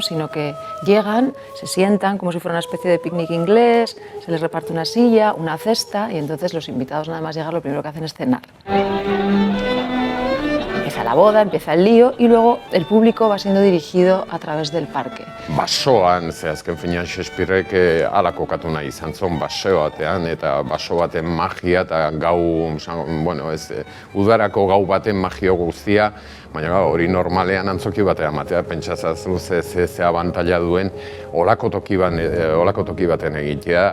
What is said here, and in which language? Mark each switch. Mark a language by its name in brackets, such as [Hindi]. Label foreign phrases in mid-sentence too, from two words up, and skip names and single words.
[Spanish] Sino que llegan, se sientan como si fuera una especie de picnic inglés, se les reparte una silla, una cesta y entonces los invitados nada más llegar lo primero que hacen es cenar. Empieza la boda, empieza el lío y luego el público va siendo dirigido a través del parque. [Basque] Basoan, azken finean Shakespearek hala kokatu nahi izan zuen baseo batean eta baso baten magia eta udarako gau baten magia guztia, baina hori normalean antzoki batean matea pentsatzen ze abantaila duen olako toki baten egitea.